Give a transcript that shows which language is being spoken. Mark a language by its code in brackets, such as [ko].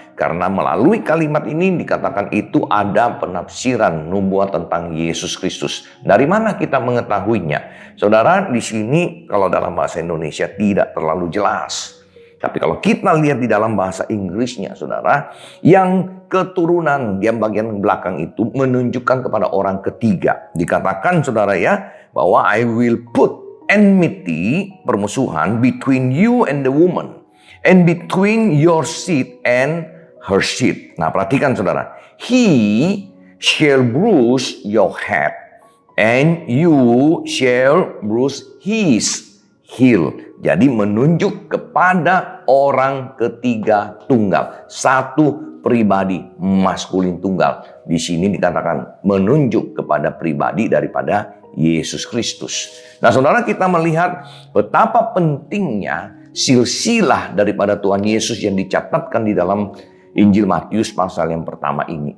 [id] Karena melalui kalimat ini dikatakan itu ada penafsiran nubuat tentang Yesus Kristus. Dari mana kita mengetahuinya? Saudara, di sini kalau dalam bahasa Indonesia tidak terlalu jelas. Tapi kalau kita lihat di dalam bahasa Inggrisnya, saudara, yang keturunan yang bagian belakang itu menunjukkan kepada orang ketiga. Dikatakan, saudara, ya, bahwa [en] I will put enmity, [id] permusuhan, [en] between you and the woman, and between your seed and her seed. [id] Nah, perhatikan, saudara. [en] He shall bruise your head, and you shall bruise his heel. [id] Jadi menunjuk kepada orang ketiga tunggal, satu pribadi maskulin tunggal. Di sini dikatakan menunjuk kepada pribadi daripada Yesus Kristus. Nah, saudara, kita melihat betapa pentingnya silsilah daripada Tuhan Yesus yang dicatatkan di dalam Injil Matius pasal yang pertama ini.